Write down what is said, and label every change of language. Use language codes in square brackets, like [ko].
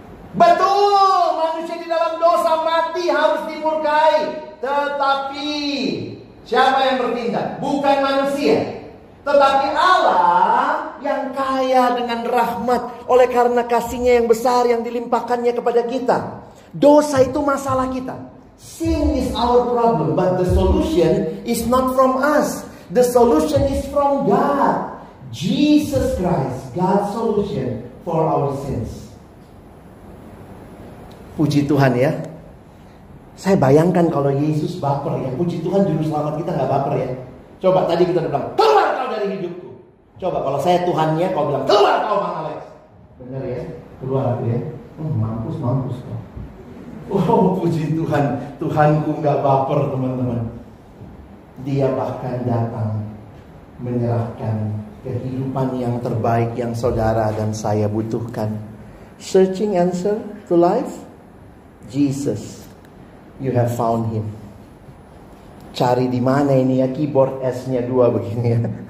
[id] Betul, manusia di dalam dosa mati harus dimurkai. Tetapi siapa yang bertindak? Bukan manusia, tetapi Allah yang kaya dengan rahmat oleh karena kasih-Nya yang besar yang dilimpahkannya kepada kita. Dosa itu masalah kita. [en] Sin is our problem, but the solution is not from us. The solution is from God. Jesus Christ, God's solution for our sins. [id] Puji Tuhan ya. Saya bayangkan kalau Yesus baper ya. Puji Tuhan juru selamat kita nggak baper ya. Coba tadi kita udah bilang, keluar kau dari hidupku. Coba kalau saya Tuhannya, kau bilang, keluar kau Bang Alex. Benar ya? Keluar aku ya. Mampus kau. Oh puji Tuhan. Tuhanku nggak baper teman-teman. Dia bahkan datang menyerahkan kehidupan yang terbaik yang saudara dan saya butuhkan. [en] Searching answer to life? Jesus. You have found Him. [id] Cari di mana ini ya, keyboard S-nya 2 begini ya.